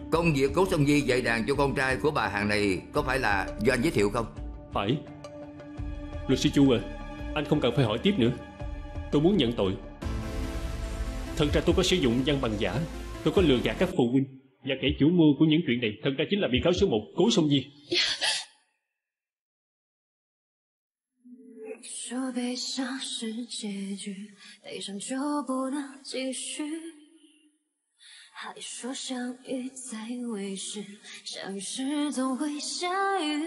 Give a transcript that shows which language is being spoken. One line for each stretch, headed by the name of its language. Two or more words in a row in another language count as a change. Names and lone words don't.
Vietnamese: Công việc Cố Song Nhi dạy đàn cho con trai của bà hàng này có phải là do anh giới thiệu không? Phải. Luật sư Chu à, anh không cần phải hỏi tiếp nữa. Tôi muốn nhận tội. Thật ra tôi có sử dụng văn bằng giả. Tôi có lừa gạt các phụ huynh. Và kẻ chủ mưu của những chuyện này thật ra chính là bị cáo số 1 Cố Song Nhi.
Chinese: 说悲伤是结局，悲伤就不能继续。还说相遇在未时，相遇时总会下雨。